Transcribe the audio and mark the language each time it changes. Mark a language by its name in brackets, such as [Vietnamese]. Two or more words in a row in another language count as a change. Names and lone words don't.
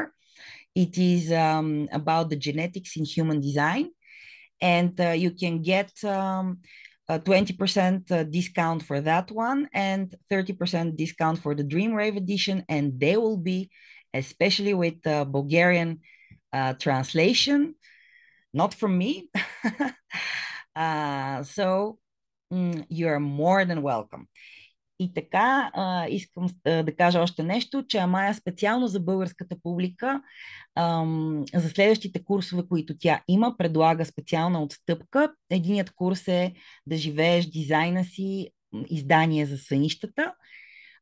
[English] It is about the genetics in human design, and you can get a 20% discount for that one and 30% discount for the Dream Rave edition, and they will be, especially with Bulgarian translation, not from me. So you are more than welcome. [Bulgarian] И така, искам да кажа още нещо, че Амая специално за българската публика, за следващите курсове, които тя има, предлага специална отстъпка. Единият курс е да живееш дизайна си, издание за сънищата.